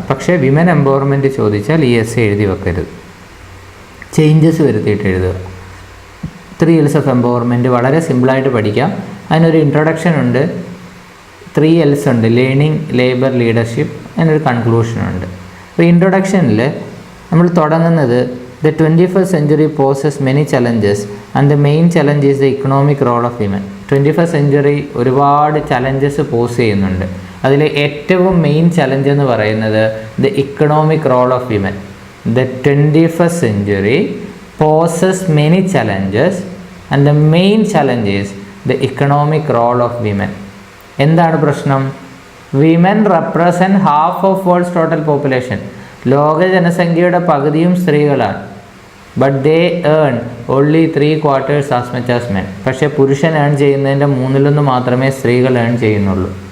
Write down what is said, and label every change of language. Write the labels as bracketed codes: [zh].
[ml] പക്ഷേ women empowerment ചോദിച്ചാൽ ഈ എസ്സേ എഴുതി വെക്കരുത്, ചേഞ്ചസ് വരുത്തിയിട്ട് എഴുതുക. 3 L's ഓഫ് എംപവർമെൻറ്റ് വളരെ സിമ്പിളായിട്ട് പഠിക്കാം. അതിനൊരു ഇൻട്രൊഡക്ഷൻ ഉണ്ട്, 3 L's ഉണ്ട്, ലേണിംഗ്, ലേബർ, ലീഡർഷിപ്പ്, അതിനൊരു കൺക്ലൂഷനുണ്ട്. അപ്പോൾ ഇൻട്രൊഡക്ഷനിൽ നമ്മൾ തുടങ്ങുന്നത് [en] The 21st century poses many challenges and the main challenge is the economic role of women. [ml] 21st century ഒരുപാട് ചലഞ്ചസ് പോസ് ചെയ്യുന്നുണ്ട്. അതിൽ ഏറ്റവും മെയിൻ ചലഞ്ച് എന്ന് പറയുന്നത് [en] The economic role of women. The 21st century poses many challenges and the main challenge is the economic role of women. [ml] എന്താണ് പ്രശ്നം? [en] Women represent half of world's total population. [ml] ലോക ജനസംഖ്യയുടെ പകുതിയും സ്ത്രീകളാണ്. [en] But they earn only 3/4 as much as men. [ml] പക്ഷേ പുരുഷൻ earn ചെയ്യുന്നതിൻ്റെ 1/3 മാത്രമേ സ്ത്രീകൾ ഏൺ ചെയ്യുന്നുള്ളൂ.